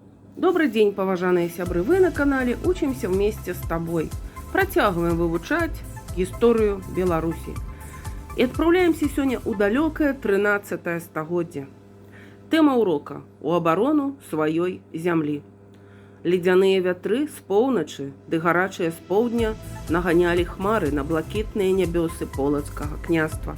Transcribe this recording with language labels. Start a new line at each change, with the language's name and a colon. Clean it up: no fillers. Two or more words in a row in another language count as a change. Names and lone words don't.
Russian: Добрый день,
Belarusian: поважаныя сябры, вы на канале «Учимся вместе с тобой». Працягваем вывучаць гісторыю Беларусі. І адпраўляемся сёння ў далёкае 13 стагоддзе. Тэма ўрока «У абарону сваёй зямлі». Ледзяныя вятры з поўначы ды гарачыя з поўдня наганялі хмары на блакітныя нябёсы полацкага княства.